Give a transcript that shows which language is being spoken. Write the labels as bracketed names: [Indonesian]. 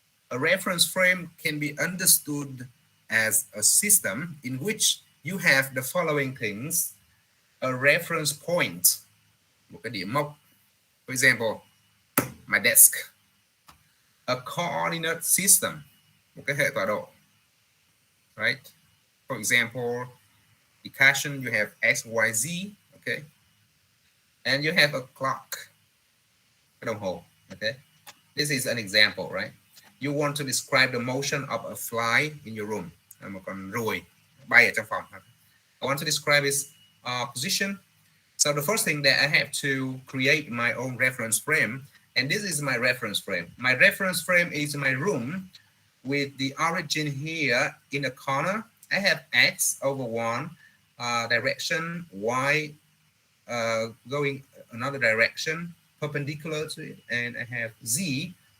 [English] A reference frame can be understood as a system in which you have the following things: a reference point, [Vietnamese] một cái điểm mốc, [English] for example, my desk; a coordinate system, [Vietnamese] một cái hệ tọa độ, [English] right? For example, equation, you have x, y, z, okay? And you have a clock, [Vietnamese] cái đồng hồ, [English] okay? This is an example, right? You want to describe the motion of a fly in your room. [Vietnamese] Một con ruồi bay ở trong phòng. [English] I want to describe its position. So the first thing that I have to create my own reference frame, and this is my reference frame. My reference frame is my room with the origin here in the corner. I have x over 1 direction, y going another direction perpendicular to it, and I have z.